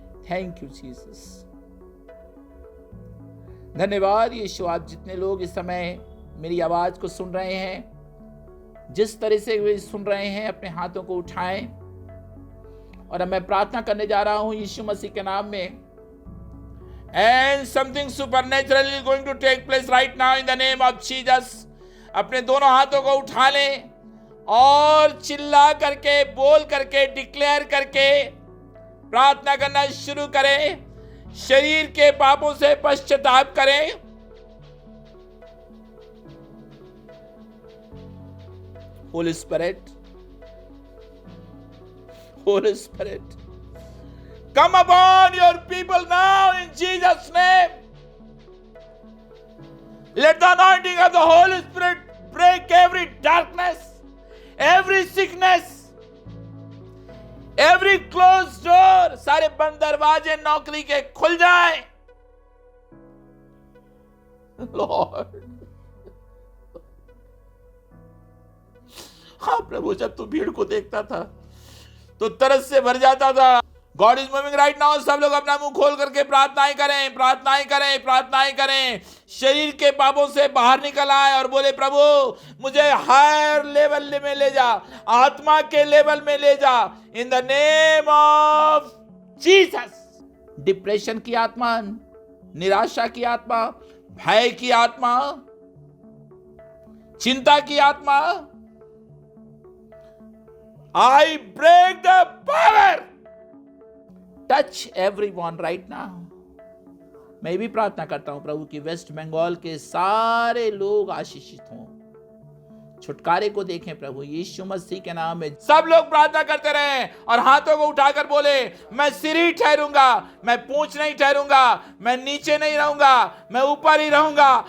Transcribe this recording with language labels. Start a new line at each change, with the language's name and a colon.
English: Thank you Jesus.
Hindi: धन्यवाद यीशु। आप जितने लोग इस समय मेरी आवाज को सुन रहे हैं, जिस तरह से वे सुन रहे हैं, अपने हाथों को उठाएं और अब मैं प्रार्थना करने जा रहा हूं यीशु मसीह के नाम में।
English: And something supernatural is going to take place right now in the name of Jesus.
Hindi: अपने दोनों हाथों को उठा लें और चिल्ला करके, बोल करके, डिक्लेयर करके प्रार्थना करना शुरू करें। शरीर के पापों से पश्चाताप करें।
English: Holy Spirit, Holy Spirit, come upon your people now in Jesus' name. Let the anointing of the Holy Spirit break every darkness, every sickness, every closed door.
Hindi: सारे बंद दरवाजे नौकरी के खुल जाएं। Lord, हाँ प्रभु, जब तू भीड़ को देखता था तो तरस से भर जाता था।
English: God is moving right now.
Hindi: सब लोग अपना मुंह खोल करके प्रार्थनाएं करें, प्रार्थनाएं करें, प्रार्थनाएं करें। शरीर के पापों से बाहर निकल आए और बोले, प्रभु मुझे हायर लेवल में ले जा, आत्मा के लेवल में ले जा,
English: In the name of Jesus.
Hindi: Depression की आत्मा, निराशा की आत्मा, भय की आत्मा, चिंता की आत्मा,
English: I break the power. Touch everyone right now.
Hindi: मैं भी प्रार्थना करता हूं प्रभु कि वेस्ट बंगाल के सारे लोग आशीषित हों। छुटकारे को देखें प्रभु यीशु मसीह के नाम में। सब लोग प्रार्थना करते रहे और हाथों को उठाकर बोले, मैं सिर ही ठहरूंगा, मैं पूंछ नहीं ठहरूंगा, मैं नीचे नहीं रहूंगा, मैं ऊपर ही रहूंगा।